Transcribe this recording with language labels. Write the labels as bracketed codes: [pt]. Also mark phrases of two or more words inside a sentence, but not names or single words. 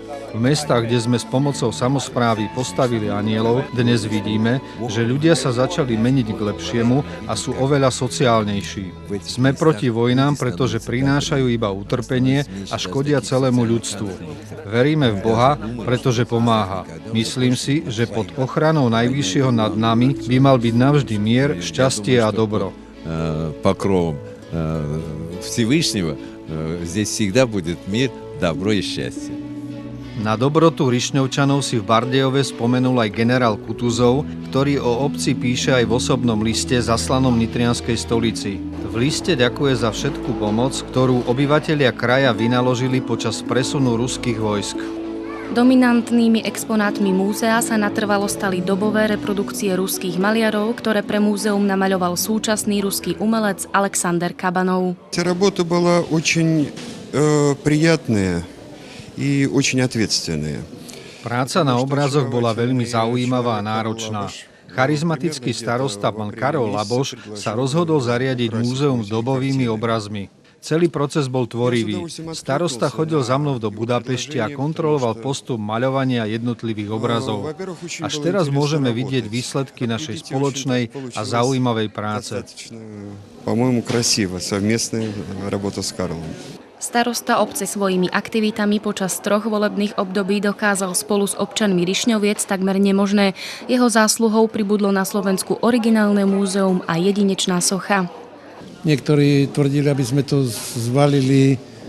[sk] V mestách, kde sme s pomocou samosprávy postavili anjelov, dnes vidíme, že ľudia sa začali meniť k lepšiemu a sú oveľa sociálnejší. Sme proti vojnám, pretože prinášajú iba utrpenie a škodia celému ľudstvu. Veríme v Boha, pretože pomáha. Myslím si, že pod ochranou Najvyššieho nad nami by mal byť navždy mier, šťastie a dobro. [ru] Покровом Всевышнего здесь всегда будет мир, добро и счастье. [sk] Na dobrotu Rišňovčanov si v Bardejove spomenul aj generál Kutuzov, ktorý o obci píše aj v osobnom liste zaslanom nitrianskej stolici. V liste ďakuje za všetku pomoc, ktorú obyvatelia kraja vynaložili počas presunu ruských vojsk. Dominantnými exponátmi múzea sa natrvalo stali dobové reprodukcie ruských maliarov, ktoré pre múzeum namaľoval súčasný ruský umelec Alexander Kabanov. [ru] Эта работа была очень приятная и очень ответственная. [sk] Práca na obrazoch bola veľmi zaujímavá a náročná. Charizmatický starosta pán Karol Laboš sa rozhodol zariadiť múzeum s dobovými obrazmi. Celý proces bol tvorivý. Starosta chodil za mnou do Budapešti a kontroloval postup maľovania jednotlivých obrazov. Až teraz môžeme vidieť výsledky našej spoločnej a zaujímavej práce. [ru] По-моему, красиво совместная работа с Карлом. [sk] Starosta obce svojimi aktivitami počas 3 volebných období dokázal spolu s občanmi Rišňoviec takmer nemožné. Jeho zásluhou pribudlo na Slovensku originálne múzeum a jedinečná socha. Niektorí tvrdili, aby sme to zvalili.